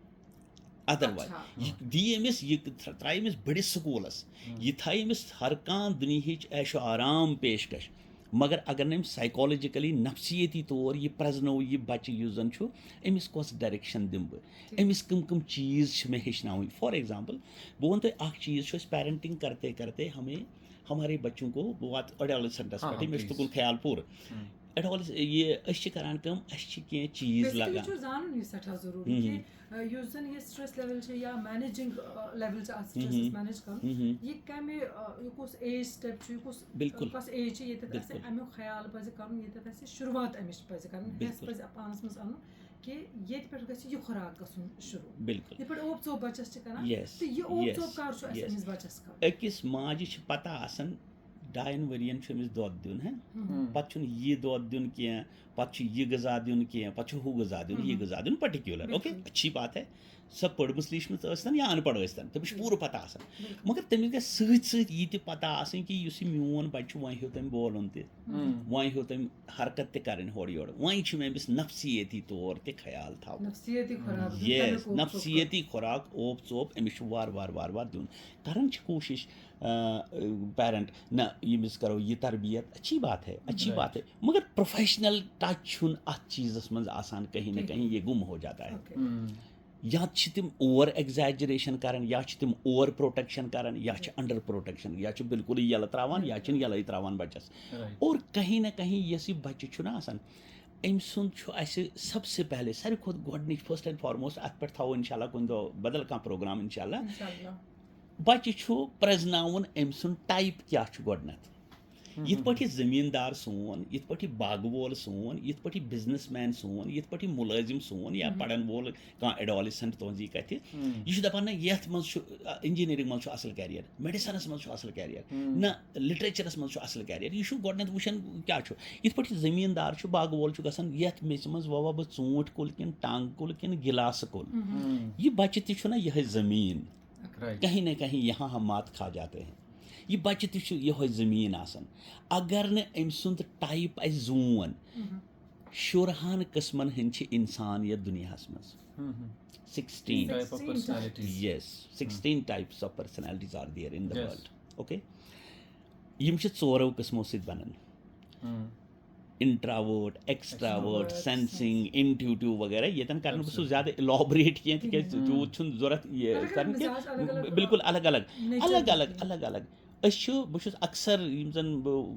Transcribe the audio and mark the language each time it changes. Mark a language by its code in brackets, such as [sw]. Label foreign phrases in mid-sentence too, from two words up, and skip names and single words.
[ks] ادروایز یہِ دی أمِس یہِ ترٛایہِ أمِس بٔڑِس سکوٗلس یہِ تھایہِ أمِس ہر کانٛہہ دُنہِچ عیش و آرام پیشکش مگر اگر نہٕ أمِس سائیکولوجِکلی نفسیٲتی طور یہِ پرٛزنو یہِ بچہِ یُس زن چھُ أمِس کۄس ڈایریکشن دِمہٕ بہٕ أمِس کٕم چیٖز چھِ مےٚ ہیٚچھناوٕنۍ [en] for example [ks] بہٕ وَنہٕ تۄہہِ اکھ چیٖز چھُ أسۍ [ur] پیرنٹنگ کرتے کرتے ہمارے بچوں کو [en] what adolescents [ks] پٮ۪ٹھٕے مےٚ چھُ تُکُن خیال پوٗرٕ یہِ أسۍ چھِ کران کٲم اَسہِ چھِ کینٛہہ چیٖز لگان زانُن یہِ سٮ۪ٹھاہ ضروٗری کہِ یُس زن یہِ [en] stress level [ks] چھِ یا [en] managing level [ks] چھِ اتھ سٹرٛٮ۪سس مینیج کرُن یہِ کمہِ یہِ کُس [en] age step [ks] چھُ یہِ کۄس ایج چھِ ییٚتٮ۪تھ اَسہِ امیُک خیال پزِ کرُن ییٚتٮ۪تھ اَسہِ شروعات امِچ پزِ کرٕنۍ اَسہِ پزِ پانس منٛز انُن کہِ ییٚتہِ پٮ۪ٹھ گژھِ یہِ خوراک گژھُن شروٗع یِتھ پٲٹھۍ اوپ ژوپ بچس چھِ کران تہٕ یہِ اوپ ژوپ کر چھُ اَسہِ أمِس بچس کرُن أکِس ماجہِ چھِ پتہ آسان 2 ؤرین چھُ أمِس دۄد دیُن پتہٕ چھُنہٕ یہِ دۄد دیُن کینٛہہ پتہٕ چھُ یہِ غذا دیُن کینٛہہ پتہٕ چھُ ہُہ غذا دیُن یہِ غذا دیُن [en] particular okay [ur] اچھی بات ہے [ks] سۄ پٔرمٕژ لیٖچھمٕژ ٲسۍتن یا ان پڑھ ٲسۍتن تٔمِس چھُ پوٗرٕ پتہ آسان مگر تٔمِس گژھِ سۭتۍ سۭتۍ یہِ تہِ پتہ آسٕنۍ کہِ یُس یہِ میون بچہِ چھُ وۄنۍ ہیوٚت تٔمۍ بولُن تہِ وۄنۍ ہیوٚت تٔمۍ حرکت تہِ کرٕنۍ ہورٕ یورٕ وۄنۍ چھُ مےٚ أمِس نفسیٲتی طور تہِ خیال تھاوُن یس نفسیٲتی خوراک اوپ ژوپ أمِس چھُ وارٕ وارٕ دیُن کران چھِ کوٗشش پیرنٹ نہ ییٚمِس کرو یہِ تربیت [ur] اچھی بات ہے [ks] مگر [en] professional touch [ks] چھُنہٕ اتھ چیٖزس منٛز آسان [ur] کہیں نہ کہیں یہ گم ہو جاتا ہے [ks] یا چھِ تِم [en] over exaggeration [ks] کران یا چھِ تِم [en] over protection [ks] کران یا چھِ [en] under protection [ks] یا چھِ بالکلٕے یلہٕ تراوان یا چھِنہٕ یلے تراوان بچس [ur] اور کہیں نہ کہیں [ks] یۄس یہِ بچہِ چھُ نہ آسان أمۍ سُنٛد چھُ اَسہِ [ur] سب سے پہلے [ks] ساروی کھۄتہٕ گۄڈٕنِچ [en] first and foremost [ks] اتھ پٮ۪ٹھ تھاوو [ar] انشاء اللہ [ks] کُنہِ دۄہ بدل کانٛہہ پروگرام [ar] انشاء اللہ [ks] بچہِ چھُ پرٛزناوُن أمۍ سُنٛد ٹایپ کیٛاہ چھُ گۄڈٕنٮ۪تھ یِتھ پٲٹھۍ یہِ زٔمیٖندار سون یِتھ پٲٹھۍ یہِ باغہٕ وول سون یِتھ پٲٹھۍ یہِ [en] business man [ks] سون یِتھ پٲٹھۍ یہِ مُلٲزِم سون یا پرن وول کانٛہہ ایڈولسنٹ تُہنٛز یہِ کتھِ یہِ چھُ دپان نہ یتھ منٛز چھُ انجینئرنگ منٛز چھُ اصل کیریر میڈِسنس منٛز چھُ اصل کیریر نہ لٹریچرس منٛز چھُ اصل کیریر یہِ چھُ گۄڈٕنٮ۪تھ وٕچھان کیٛاہ چھُ یِتھ پٲٹھۍ یہِ زٔمیٖندار چھُ باغہٕ وول چھُ گژھان یتھ میٚژِ منٛز وَوا بہٕ ژوٗنٛٹھۍ کُل کِنہٕ ٹنٛگ کُل کِنہٕ گِلاسہٕ کُل یہِ بچہِ تہِ چھُ نہ یِہے زٔمیٖن [ur] کہیں نہ کہیں یہاں ہم مات کھا جاتے ہیں [ks] یہِ بچہِ تہِ چھُ یِہوے زٔمیٖن آسان اگر نہٕ أمۍ سُنٛد ٹایپ آسہِ زوٗن شُرہن قٕسمن ہٕنٛدۍ چھِ انسان یتھ دُنیاہس منٛز [en] 16 types of personalities are there in the world okay [ks] یِم چھِ 4 قٕسمو سۭتۍ بنان [en] introvert extrovert sensing intuitive [ks] وغیرہ ییٚتٮ۪ن کرنہٕ بہٕ سُہ زیادٕ اِلابریٹ کینٛہہ تِکیازِ تیوٗت چھُنہٕ ضوٚرتھ یہِ کرنہٕ کینٛہہ بالکل الگ أسۍ چھِ بہٕ چھُس اکثر یِم زن بہٕ